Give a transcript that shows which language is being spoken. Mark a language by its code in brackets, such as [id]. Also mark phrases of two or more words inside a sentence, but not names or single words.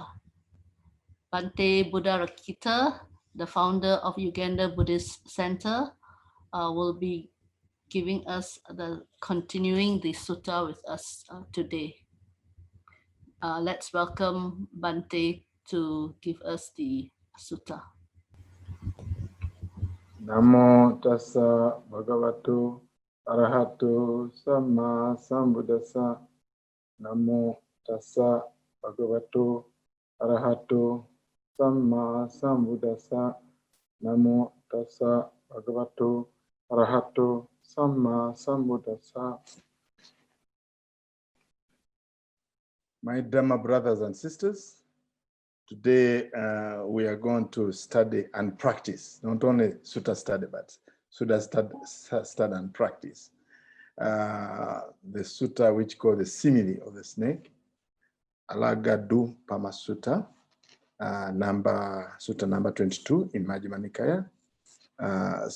[en] Bhante Buddharakkita, the founder of Uganda Buddhist Center, will be giving us continuing the sutta with us today. Let's welcome Bhante to give us the sutta. [pi] Namo tassa bhagavato arahato samma sambuddhassa. Namo tassa bhagavato arahato samma sambuddhassa. Namo tassa bhagavato arahato samma sambuddhassa. [en] My Dhamma brothers and sisters, today we are going to study and practice, not only sutta study, but sutta study and practice. The sutta which called the simile of the snake, Alagaddupama Sutta, sutta number 22 in Majjhima Nikaya.